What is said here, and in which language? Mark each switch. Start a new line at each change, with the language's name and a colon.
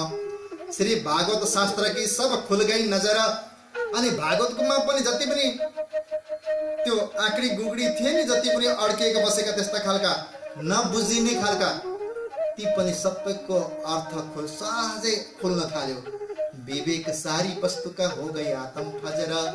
Hindi: श्री भागवत शास्त्र की सब खुल गई नजर।
Nepali: अनि भागवतकोमा पनि जति पनि त्यो आँकडी गुगडी थिए नि, जति पनि अड्किएका बसेका त्यस्ता खालका नबुझिने खालका, ती पनि सबैको अर्थ सहजै खुल्न थाल्यो।
Hindi: विवेक सारी वस्तु का हो गई आत्म फजर।